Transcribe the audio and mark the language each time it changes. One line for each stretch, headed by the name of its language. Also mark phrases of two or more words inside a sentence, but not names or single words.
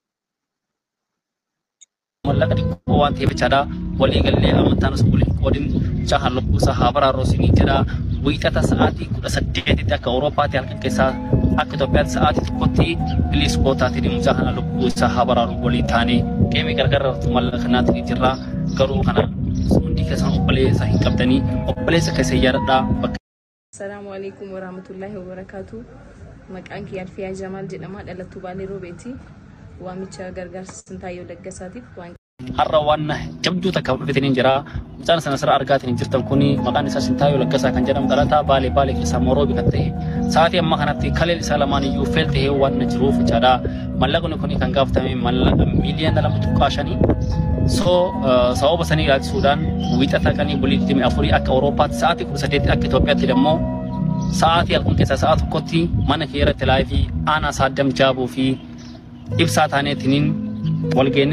Oromo: Mallaqa xiqqoo waan ta'eef jechaadha walii gallee amantaan osoo waliin qoodin jahan lubbuusaa haa baraaroo isinii jedha wiixata sa'aatii 18tti akka Awuroopaatti halkan keessaa akka Itoophiyaatti sa'aatii tokkotti biliis bootaatiin mucaa kana lubbuusaa haa baraaruu waliin taane qeemee gargaarratu mallaqa kanaatiin jirra garuu kana hundi keessan obboleessa hin qabdanii obboleessa keessa yaadadhaa.
Arabic: Assalamu alaikum warahmatullahi wabarakatuh.
Oromo: Maqaan kiyya Alfiyaa Jamaal jedhama dhalattuu Baalee Roobeeti. Waamicha gargaarsa Sintaayyoo Laggasaatiif waan har'a waan jabduu takka dhufeetiin jira mucaan sana sirra argaatiin jirtan kuni maqaan isaa Sintaayyoo Laggasaa kan jedhamu dhalataa Baalee keessaa Moroobii kan ta'e sa'aatii amma kanatti kaleen isaa lamaan iyyuu feel ta'ee waan jiruuf jechaadha mallaqni kuni kan gaafatame mallaqa miiliyoona 2.5 sababa sanii ilaalchisuudhaan wiixata qanii bulii 24 akka Awuroopaatti sa'aatii 18 akka Itoophiyaatti immoo sa'aatii halkan keessaa sa'a tokkotti mana kee irratti laayifii aanaa Saaddam Jaabuu fi ibsaa taaneetiniin walgeenne